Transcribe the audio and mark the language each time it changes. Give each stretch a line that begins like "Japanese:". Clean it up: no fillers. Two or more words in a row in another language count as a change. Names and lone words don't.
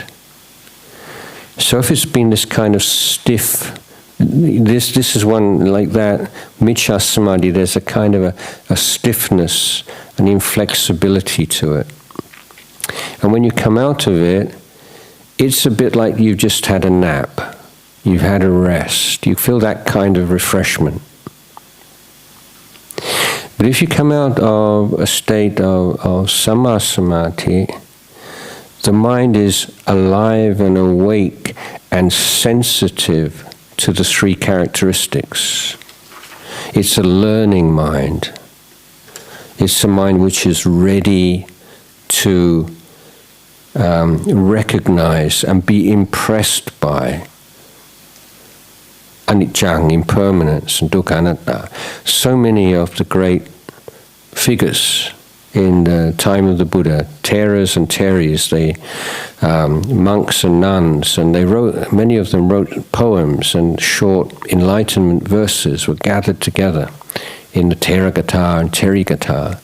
English: So if it's been this kind of stiff, this is one like that,
Pali: miccha samadhi,
English: there's a kind of a stiffness, an inflexibility to it. And when you come out of it, it's a bit like you've just had a nap. You've had a rest. You feel that kind of refreshment. But if you come out of a state of
Pali: sama samadhi,
English: the mind is alive and awake and sensitive to the three characteristics. It's a learning mind. It's a mind which is ready to recognize and be impressed by anicca, impermanence, and
Pali: dukkha anatta.
English: So many of the great figures in the time of the Buddha, Theras and Theris, the monks and nuns, and many of them wrote poems, and short enlightenment verses were gathered together in the Theragatha and Therigatha.